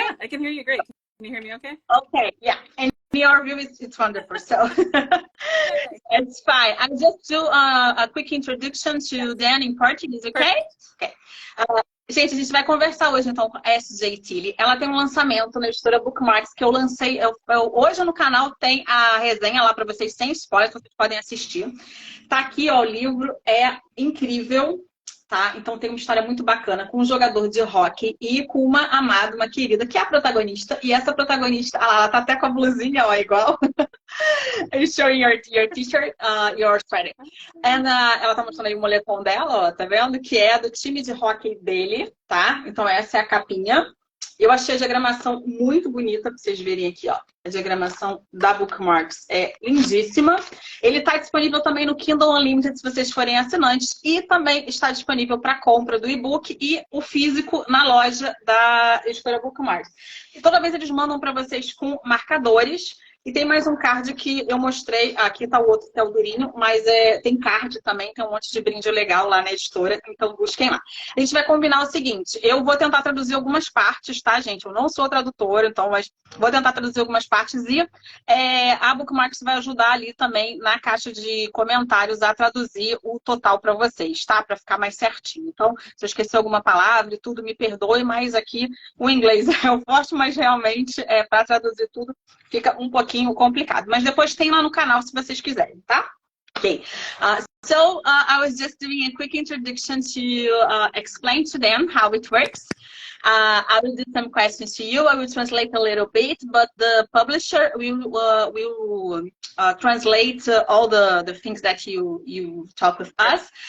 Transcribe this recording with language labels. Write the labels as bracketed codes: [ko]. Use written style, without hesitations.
[en] Yeah, I can hear you great. Can you hear me okay? Okay, yeah. And your view is it's wonderful. So it's fine. I'll just do a quick introduction to Dan in Portuguese, okay? Okay. [pt] Gente, a gente vai conversar hoje então com a S.J. Tilly. Ela tem um lançamento na editora Bookmarks que eu lancei. Hoje no canal tem a resenha lá para vocês sem spoiler, vocês podem assistir. Tá aqui, ó, o livro é incrível. Tá? Então tem uma história muito bacana com um jogador de hóquei e com uma amada, uma querida, que é a protagonista. E essa protagonista, ela tá até com a blusinha, ó, igual. [en] It's showing your t-shirt, your sweater. [pt] And, ela tá mostrando aí o moletom dela, ó, tá vendo? Que é do time de hóquei dele, tá? Então essa é a capinha. Eu achei a diagramação muito bonita, pra vocês verem aqui, ó. A diagramação da Bookmarks é lindíssima. Ele está disponível também no Kindle Unlimited, se vocês forem assinantes. E também está disponível para compra do e-book e o físico na loja da Editora Bookmarks. E toda vez eles mandam para vocês com marcadores. E tem mais um card que eu mostrei. Aqui tá o outro, que é o durinho, mas tem card também, tem um monte de brinde legal lá na editora, então busquem lá. A gente vai combinar o seguinte, eu vou tentar traduzir algumas partes, tá, gente? Eu não sou tradutora, então, mas vou tentar traduzir algumas partes e a Bookmarks vai ajudar ali também na caixa de comentários a traduzir o total para vocês, tá? Para ficar mais certinho. Então, se eu esquecer alguma palavra e tudo, me perdoe, mas aqui o inglês é o forte, mas realmente para traduzir tudo fica um pouquinho complicado. Mas depois tem lá no canal se vocês quiserem, tá? [en] Okay. So I was just doing a quick introduction to explain to them how it works. I will do some questions to you. I will translate a little bit, but the publisher will translate all the things that you talk with us.